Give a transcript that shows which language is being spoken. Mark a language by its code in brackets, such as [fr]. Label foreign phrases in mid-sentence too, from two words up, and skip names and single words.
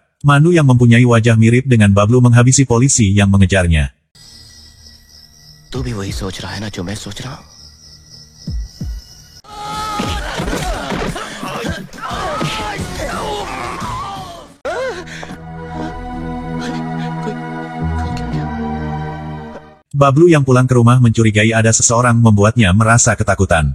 [id] Manu yang mempunyai wajah mirip dengan Bablu menghabisi polisi yang mengejarnya. [hi] तू भी वही सोच रहा है ना जो मैं सोच रहा हूँ? [id] Bablu yang pulang ke rumah mencurigai ada seseorang membuatnya merasa ketakutan.